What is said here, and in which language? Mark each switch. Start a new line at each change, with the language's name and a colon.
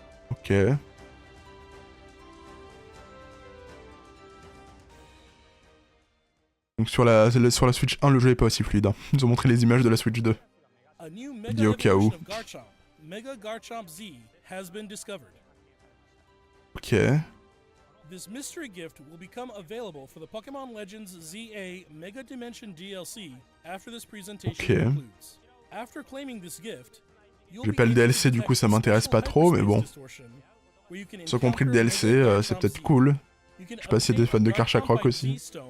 French: Ok. Ok. Donc sur la Switch 1, le jeu est pas aussi fluide. Hein. Ils ont montré les images de la Switch 2. Dit au cas où.
English: Mega Garchomp Z has been discovered. Ok. This mystery gift will become available for the Pokémon Legends ZA Mega Dimension DLC after this presentation concludes. After claiming this gift,
French: j'ai pas le DLC, du coup ça m'intéresse pas trop, mais bon. Sans compris le DLC, c'est peut-être cool. Je sais pas si y a des fans de Karchakroc aussi.